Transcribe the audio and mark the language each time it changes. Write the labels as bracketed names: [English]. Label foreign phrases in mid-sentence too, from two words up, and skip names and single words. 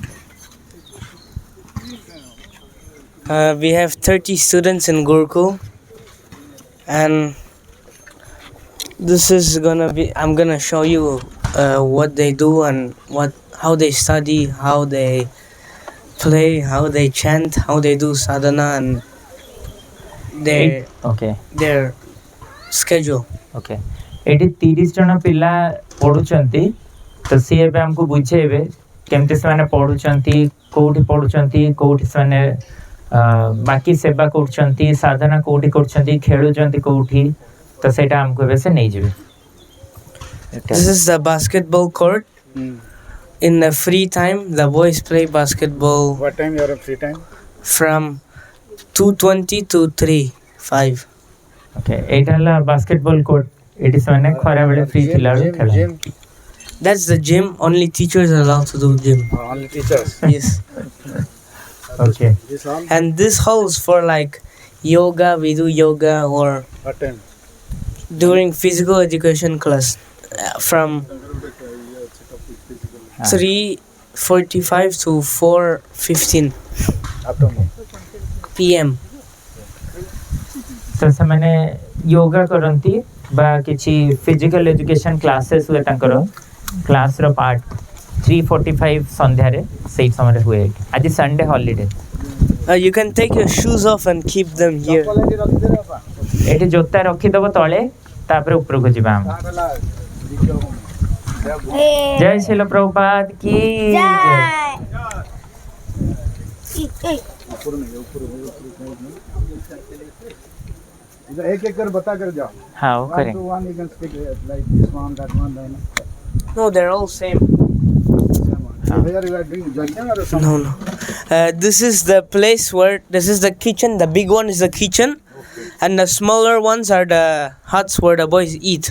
[English] We have 30 students in Gurukul, and this is gonna be. I'm gonna show you what they do and how they study, how they play, how they chant, how they do sadhana, and Okay. their schedule. [Odia] ଓକେ ଏଇଠି 30 ଜଣ ପିଲା ପଢ଼ୁଛନ୍ତି ତ ସିଏ ଏବେ ଆମକୁ ବୁଝେଇବେ କେମିତି ସେମାନେ ପଢ଼ୁଛନ୍ତି କୋଉଠି ସେମାନେ ବାକି ସେବା କରୁଛନ୍ତି ସାଧନା କୋଉଠି କରୁଛନ୍ତି ଖେଳୁଛନ୍ତି କୋଉଠି ତ ସେଇଟା ଆମକୁ ଏବେ ସେ ନେଇଯିବେ [English] This is the basketball court. In the free time, the boys play basketball. What time you are free time? From 2:20 to 3:05. [Odia] ଓକେ ଏଇଟା ହେଲା [English] basketball court [Odia] ଏଠି ସେମାନେ ଖରାବେଳେ ଫ୍ରି ଥିଲାବେଳେ ଖେଳନ୍ତି [English] That's the gym. Only teachers are allowed to do gym. Only teachers. Yes. ଓକେ This all? And this hall is for like yoga. We do yoga or What time? during physical education class from 3:45 to 4:15 Afternoon. p.m. [Odia] ତ ସେମାନେ ୟୋଗା କରନ୍ତି ବା କିଛି [English] physical education classes [Odia] ହୁଏ ତାଙ୍କର କ୍ଲାସ୍ର ପାର୍ଟ 3:45 ସନ୍ଧ୍ୟାରେ ସେଇ ସମୟରେ ହୁଏ ଆଜି [English] Sunday holiday You can take your shoes off and keep them here. [Odia] ଏଠି ଜୋତା ରଖିଦେବ ତଳେ ତାପରେ ଉପରକୁ ଯିବା ଆମେ ଜୟ ଶିଲ ପ୍ରଭୁପାଦ କି [Hindi] एक कर बता कर जाओ. हाँ वो [English] One [Hindi] करें [English] to one you can speak like this one, that one, that one. No, they're all same. Here you are doing judging or something? No, no. This is the place where this is the kitchen. The big one is the kitchen, and the smaller ones are the huts where the boys eat.